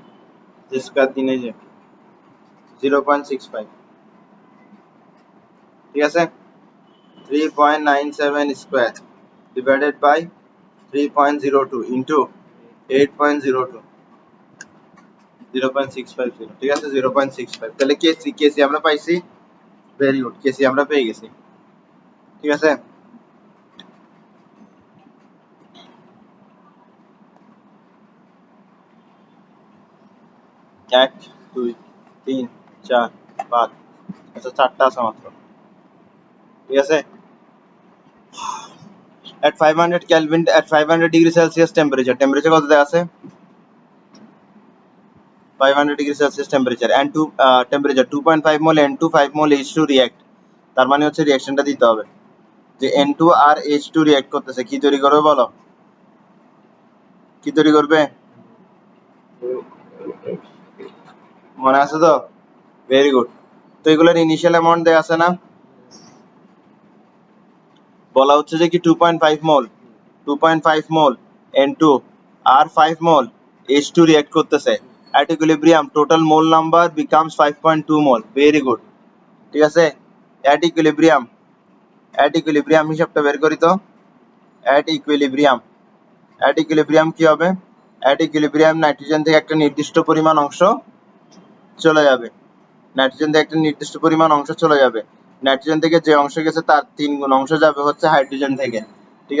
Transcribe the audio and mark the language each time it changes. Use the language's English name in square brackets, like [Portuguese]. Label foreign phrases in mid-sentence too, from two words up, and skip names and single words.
[Bangla] স্কয়ার দিনে যে 0.65 ঠিক আছে [English] 3.97 square divided by 3.02 into 8.02 [Bangla] 0.650 ঠিক আছে 0.65 তাহলে কেসি কেসি আমরা পাইছি [English] very good [Bangla] কেসি আমরা পেয়ে গেছি ঠিক আছে 1 2 3 4 5 আচ্ছা চারটা আছে মাত্র ঠিক আছে [English] at 500 Kelvin at 500 degree Celsius temperature [Bangla] কত দেওয়া আছে [English] 500 degree Celsius temperature and temperature 2.5 mole N2 5 mole H2 react [Bangla] তার মানে হচ্ছে রিঅ্যাকশনটা দিতে হবে যে N2 আর H2 রিঅ্যাক্ট করতেছে কি তৈরি করবে বলো কি তৈরি করবে মনে আছে তো [English] very good [Bangla] তো এগুলোর [English] initial amount [Bangla] দেয়া আছে না বলা হচ্ছে যে কি 2.5 মোল 2.5 মোল N2 আর 5 মোল H2 রিঅ্যাক্ট করতেছে [English] at equilibrium total mole number becomes 5.2 mole very good [Bangla] ঠিক আছে [English] at equilibrium [Bangla] হিসাবটা বের করি তো [English] at equilibrium [Bangla] কি হবে [English] at equilibrium [Bangla] নাইট্রোজেন থেকে একটা নির্দিষ্ট পরিমাণ অংশ চলে যাবে নাইট্রোজেন থেকে একটা নির্দিষ্ট পরিমাণ অংশ চলে যাবে নাইট্রোজেন থেকে যে অংশ গেছে তার 3 গুণ অংশ যাবে হচ্ছে হাইড্রোজেন থেকে ঠিক